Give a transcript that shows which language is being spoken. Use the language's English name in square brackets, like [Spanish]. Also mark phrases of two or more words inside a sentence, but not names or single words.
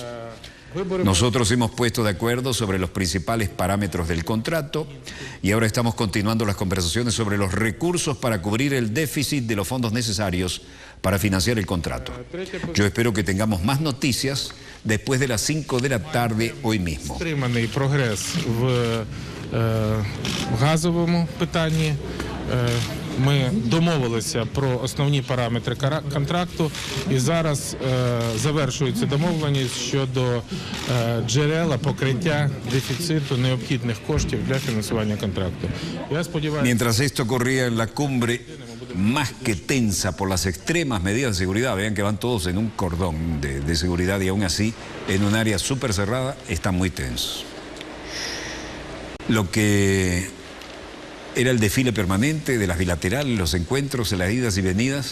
[Spanish] Nosotros hemos puesto de acuerdo sobre los principales parámetros del contrato y ahora estamos continuando las conversaciones sobre los recursos para cubrir el déficit de los fondos necesarios para financiar el contrato. Yo espero que tengamos más noticias después de las 5 de la tarde hoy mismo. [Ukrainian] Ми домовилися про основні параметри контракту і зараз завершується домовленість щодо джерела покриття дефіциту необхідних коштів для фінансування контракту. Я сподіваюся. [Spanish] Mientras esto corría en la cumbre más que tensa por las extremas medidas de seguridad, vean que van todos en un cordón de seguridad y aún así en un área súper cerrada están muy tensos. Lo que era el desfile permanente de las bilaterales, los encuentros, las idas y venidas.